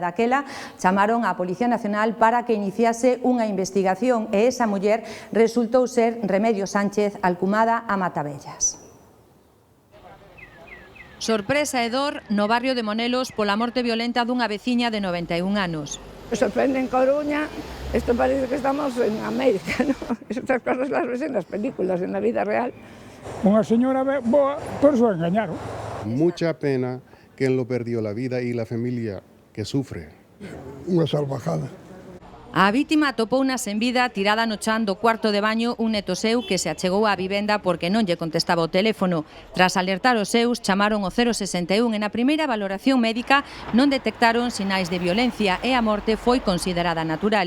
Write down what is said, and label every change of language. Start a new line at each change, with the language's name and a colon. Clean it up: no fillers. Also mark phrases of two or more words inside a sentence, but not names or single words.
Galician: Daquela chamaron á Policía Nacional para que iniciase unha investigación e esa muller resultou ser Remedio Sánchez, alcumada a Matavellas. Sorpresa e dor no barrio de Monelos pola morte violenta dunha veciña de 91 anos.
Spanish: Me sorprende en Coruña, esto parece que estamos en América, ¿no? Estas cosas las ves en las películas, en la vida real.
Galician: Unha señora boa,
Spanish: por eso engañaron. Mucha pena que él lo perdió la vida y la familia que sufre.
Galician: Unha salvajada. A vítima atopouna sen vida tirada no chan do cuarto de baño un neto seu que se achegou á vivenda porque non lle contestaba o teléfono. Tras alertar os seus, chamaron o 061 e na primeira valoración médica non detectaron sinais de violencia e a morte foi considerada natural.